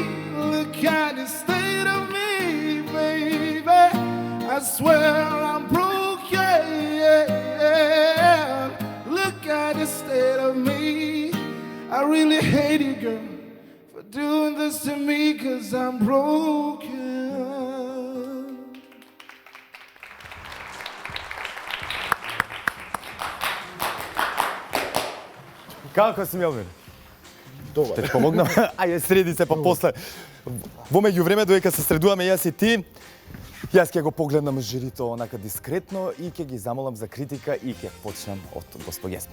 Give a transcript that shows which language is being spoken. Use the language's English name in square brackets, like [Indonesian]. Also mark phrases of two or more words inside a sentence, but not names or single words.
[English] Look at the state of me, baby. I swear I'm broken. Look at the state of me. I really hate you, girl, for doing this to me, 'cause I'm broken. [Macedonian] Како си, Мелвин? Добар. Те помогнам? Ајде, среди се па после. Во меѓувреме, додека се средуваме јас и ти, јас ќе го погледнам жирито онака дискретно и ќе ги замолам за критика и ќе почнам од господ Јеспа.